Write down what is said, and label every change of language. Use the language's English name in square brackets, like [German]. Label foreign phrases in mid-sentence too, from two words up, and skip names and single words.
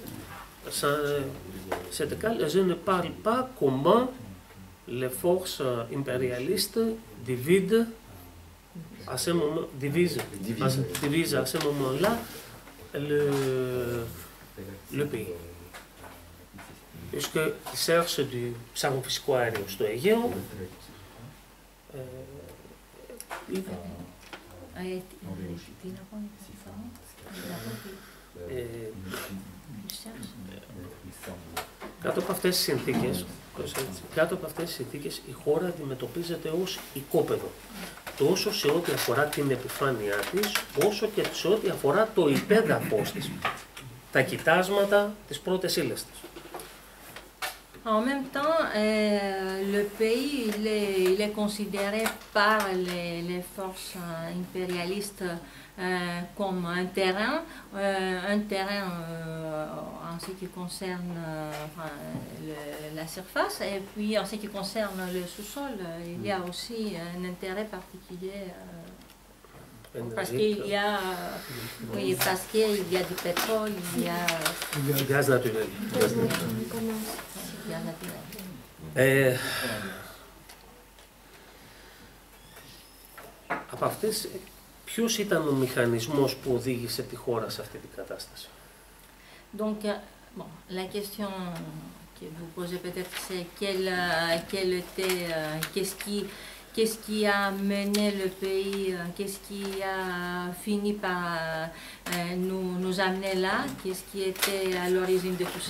[French] Je ne parle pas comment les forces impérialistes divisent à ce moment-là le pays. Puisqu'ils cherchent du [Greek] ψάχνουν φυσικό αέριο στο Αιγαίο, κάτω από αυτές τις συνθήκες, η χώρα αντιμετωπίζεται ως οικόπεδο, τόσο σε ό,τι αφορά την επιφάνειά της, όσο και σε ό,τι αφορά το υπέδαφος της, τα κοιτάσματα, τις πρώτες ύλες της. [French] En même temps, le pays il est considéré par les forces impérialistes comme un terrain en ce qui concerne la surface, et puis en ce qui concerne le sous-sol, il y a aussi un intérêt particulier. Parce qu'il y a, du pétrole, il y a du gaz naturel. [Greek] Από αυτές, ποιος ήταν ο μηχανισμός που οδήγησε τη χώρα σε αυτή την κατάσταση? [French] Donc, bon, la question que vous posez peut-être, c'est qu'est-ce qui a mené le pays, qu'est-ce qui a fini par nous amener là, qu'est-ce qui était à l'origine de tout ça?